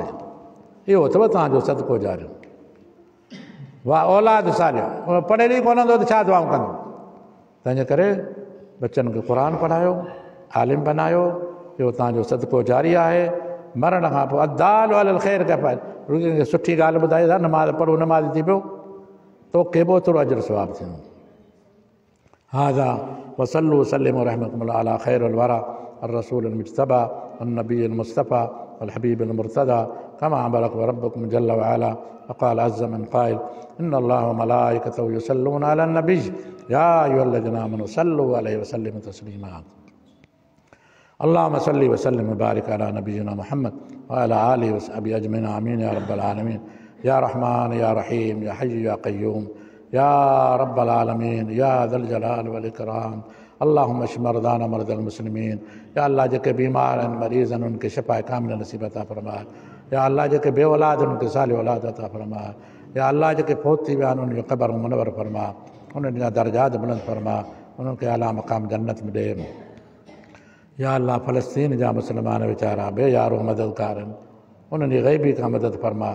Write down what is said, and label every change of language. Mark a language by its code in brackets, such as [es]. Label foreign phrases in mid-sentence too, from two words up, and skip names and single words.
[sd] इहो अथव तव्हांजो सदको जारियो। वाह औलाद सालियो, पढ़ियल ई कोन हूंदो त छा दुआऊं कंदो। तंहिंजे करे बच्चनि खे क़ुरान पढ़ायो, आलिम बनायो, इहो तव्हांजो सदको जारी आहे। मरण खां पोइ [ar] الدال على الخير كفاعله, [sd] रुॻो सुठी ॻाल्हि ॿुधाई था, नमाज़ पढ़ो, नमाज़ थी पियो, तोखे बि ओतिरो अजर सवाबु थींदो। [ar] هذا وصلوا وسلموا رحمكم الله على خير الورى الرسول المجتبى والنبي المصطفى والحبيب المرتضى كما أمركم ربكم جل وعلا وقال عز من قائل إن الله وملائكته يصلون على النبي يا أيها الذين آمنوا صلوا عليه وسلموا تسليما اللهم صل وسلم وبارك على نبينا محمد وعلى آله وصحبه أجمعين آمين يا رب العالمين يا رحمن يا رحيم يا حي يا قيوم يا رب العالمين يا ذا الجلال والإكرام اللهم اشف مرضانا مرضى المسلمين [sd] या अल्लाह जेके बीमार आहिनि मरीज़ आहिनि उनखे शिफ़ा कामिल नसीब अता फरमाए। [ar] يا الله [sd] जेके बे औलाद आहिनि उनखे साल औलाद अता फरमाए। [ar] يا الله [sd] जेके फ़ौत थी विया आहिनि उनजो क़ब्र मुनव्वर फरमा, उन्हनि जा दर्जात बुलंद फरमा, उन्हनि खे आला मक़ाम जन्नत में ॾे। [ar] يا الله [sd] फ़लस्तीन जा मुस्लमान वीचारा बेयारो मददगार आहिनि, उन्हनि जी ग़ैबी खां मदद फरमा।